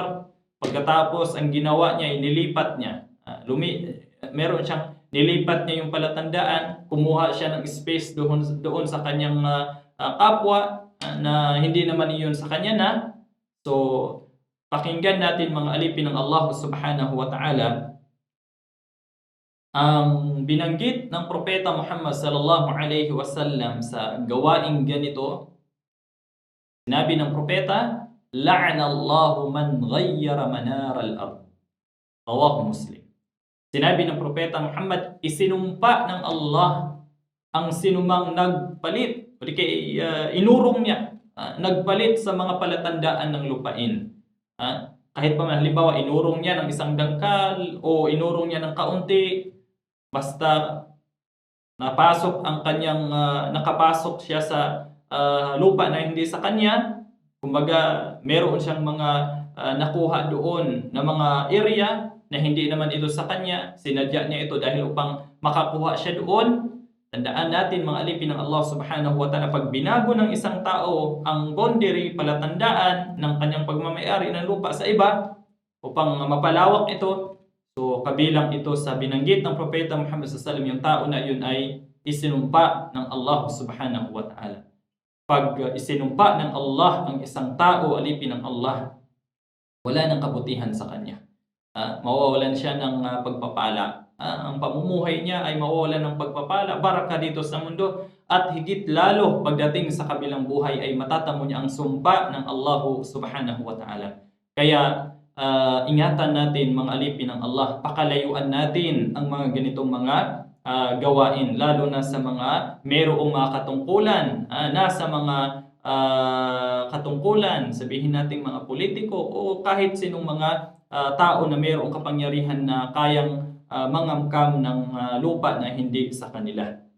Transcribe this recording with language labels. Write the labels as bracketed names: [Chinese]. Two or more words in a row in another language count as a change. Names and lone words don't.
[Filipino] Pagkatapos, ang ginawa niya, inilipat niya. Meron siyang, nilipat niya yung palatandaan, kumuha siya ng space doon sa kanyang kapwa na hindi naman iyon sa kanya na. So, pakinggan natin mga alipin ng Allah [Arabic] سبحانه وتعالى. [Filipino] Ang binanggit ng Propeta Muhammad [Arabic] صلى الله عليه وسلم [Filipino] sa gawaing ganito, sinabi ng Propeta, [Arabic] لعن الله من غير منار الأرض. رواه مسلم. [Filipino] Sinabi ng Propeta Muhammad, isinumpa ng Allah ang sinumang nagpalit, o di kay inurong niya, nagpalit sa mga palatandaan ng lupain. Kahit pa halimbawa inurong niya ng isang dangkal o inurong niya ng kaunti, basta nakapasok siya sa lupa na hindi sa kanya. Kumbaga, meron siyang mga nakuha doon na mga area na hindi naman ito sa kanya. Sinadya niya ito dahil upang makakuha siya doon. Tandaan natin mga alipin ng Allah [Arabic] سبحانه وتعالى, [Filipino] pag binago ng isang tao ang boundary, palatandaan ng kanyang pagmamayari ng lupa sa iba upang mapalawak ito, so kabilang ito sa binanggit ng Propeta Muhammad [Arabic] صلى الله عليه وسلم, [Filipino] yung tao na yun ay isinumpa ng Allah [Arabic] سبحانه وتعالى. [Filipino] Pag isinumpa ng Allah ang isang tao, alipin ng Allah, wala nang kabutihan sa kanya. Mawawalan siya ng pagpapala. Ang pamumuhay niya ay mawawalan ng pagpapala, baraka dito sa mundo, at higit lalo pagdating sa kabilang buhay ay matatamo niya ang sumpa ng Allah [Arabic] سبحانه وتعالى. [Filipino] Kaya ingatan natin mga alipin ng Allah, pakalayuan natin ang mga ganitong mga gawain, lalo na sa mga mayroong mga katungkulan, nasa mga katungkulan, sabihin natin mga politiko o kahit sinong mga tao na mayroong kapangyarihan na kayang mangamkam ng lupa na hindi sa kanila.